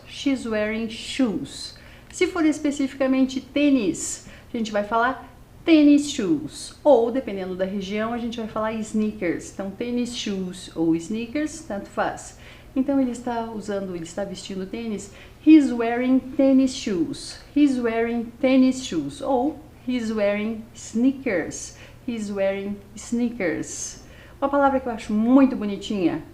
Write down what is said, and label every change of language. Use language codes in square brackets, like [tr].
[en] She's wearing shoes. [pt] Se for especificamente tênis, a gente vai falar tennis shoes. Ou, dependendo da região, a gente vai falar sneakers. Então, tennis shoes ou sneakers, tanto faz. Então ele está vestindo tênis. [en] He's wearing tennis shoes. He's wearing tennis shoes. Ou he's wearing sneakers. He's wearing sneakers. [pt] Uma palavra que eu acho muito bonitinha.